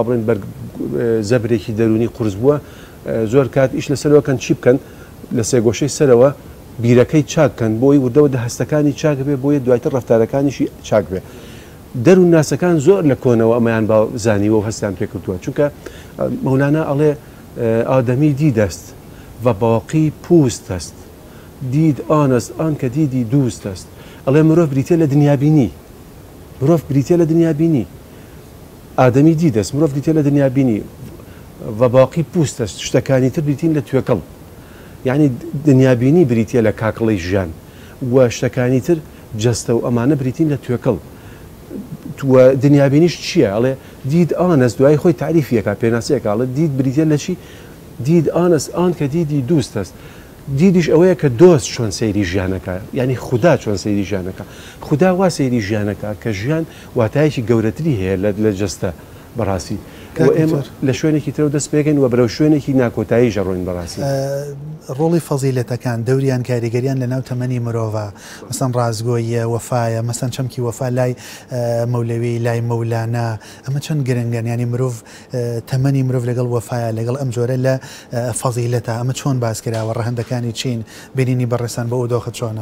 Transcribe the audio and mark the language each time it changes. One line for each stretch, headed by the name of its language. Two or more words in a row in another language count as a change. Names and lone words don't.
Central Kurdish: بڵێن زەبرێکی دەرونی قورس بووە زۆر کات ئیش لەسەرەوەکەن چی بکەن لە سێگۆشەی سەرەوە بیرەکەی چاککەن بۆی وردەوە دە هەستەکانی چاک بێ بۆیە دوایتر ڕفتارەکانیشی چاک بێ دەروونناسەکان زۆر لە کۆنەوە ئەمەیان با زانیوە و هەستیان پێکردووە چونکە مەولانا ئەڵێ
Persian: ئادەمی دیدەست و باقی پوست است دید آن است آن که دیدی دوست است
Central Kurdish: ئەڵێ مرۆڤ بریتە لە دنیابینی مرۆڤ بریتە لە دنیابینی
Persian: ئادەمی دیدەست
Central Kurdish: مرۆڤ بریتە لە دنیابینی
Persian: و باقی پوست است
Central Kurdish: شتەکانی تر بریتین لە توێکەڵ یعنی دنیابینی بریتە لە کاکڵی ژیان و شتەکانی تر جەستە و ئەمانە بریتین لە توێکەڵ دنیابینیش چییە ئەڵێ
Persian: دید آن است
Central Kurdish: دوای خۆی تعریفیەکە پێناسیەکە ئەڵێ دید بریتە لە چی
Persian: دید آن است آن کە دیدی دوست است
Central Kurdish: دیدیش ئەوەیە کە دۆست چۆن سەیری ژیانەکە ینی خوددا چۆن سەیری ژیانەکە خوددا وا سەیری ژیانەکە کە ژیان واتایەکی گەورەتری هەیە لە جەستە بەڕاستی ئێمە لە شوێنێکی ترەوە دەست پێکەین و بەرەو شوێنێکی ناکۆتایی ژەڕۆین بەڕاستی ڕۆڵی فەزیلەتەکان دەوریان کاریگەریان لە ناو تەمەنی مرۆڤە مەسەن ڕازگۆیە وەفایە مەسەن چەمکی وەفا لای مەولەوی لای مەولانا ئەمە چەند گرنگن ینی مرۆڤ تەمەنی مرۆڤ لەگەڵ وەفایە لەگەڵ ئەم جۆرە لە فەزیلەتە ئەمە چۆن باس کراوە ڕەهەندەکانی چین بینینی بەڕێسان بە ئەو دۆخت چۆنە